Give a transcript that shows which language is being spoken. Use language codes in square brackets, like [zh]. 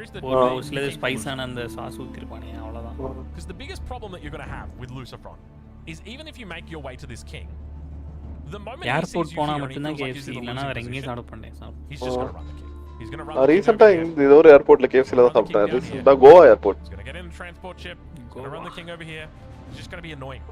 [ta] ஒரு சில ஸ்பைஸான அந்த சாஸ் ஊத்திருப்பானே அவ்வளவுதான். [en] Because the biggest problem that you're going to have with Lucifer is even if you make your way to this king, the moment [ta] airport போனா மட்டும் தான் KFC இல்லனா வேற எங்கேயும் சாப்பிட பண்ணேன். [en] He's just going to run the king. He's going to run. [ta] ரீசன்ட்டா இந்த ஒரு ஏர்போர்ட்ல KFC ல தான் சாப்பிட்டேன். ரீசன்ட்டா Goa airport. [en] He's going to get in the transport ship. He's going to run the king over here. It's just going to be annoying.